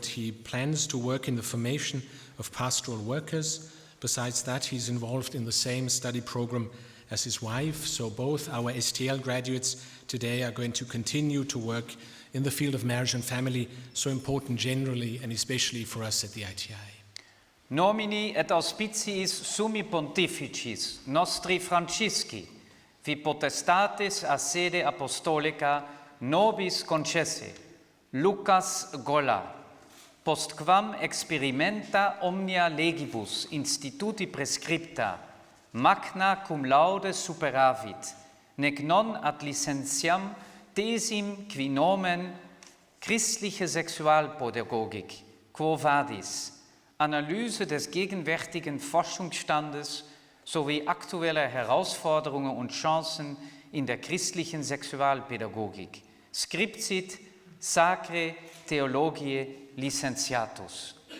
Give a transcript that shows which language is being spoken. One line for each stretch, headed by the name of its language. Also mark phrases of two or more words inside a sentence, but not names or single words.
English: He plans to work in the formation of pastoral workers. Besides that, he's involved in the same study program as his wife. So both our STL graduates today are going to continue to work in the field of marriage and family, so important generally and especially for us at the ITI.
Latin: Nomini et auspiciis summi pontificis nostri Francisci, vi potestatis a sede apostolica nobis concesse, Lucas Golla, postquam experimenta omnia legibus instituti prescripta, magna cum laude superavit, nec non ad licentiam thesim qui nomen
German: christliche Sexualpädagogik,
Latin: quo vadis,
German: Analyse des gegenwärtigen Forschungsstandes sowie aktueller Herausforderungen und Chancen in der christlichen Sexualpädagogik.
Latin: Scriptit Sacrae Theologiae Licentiatus.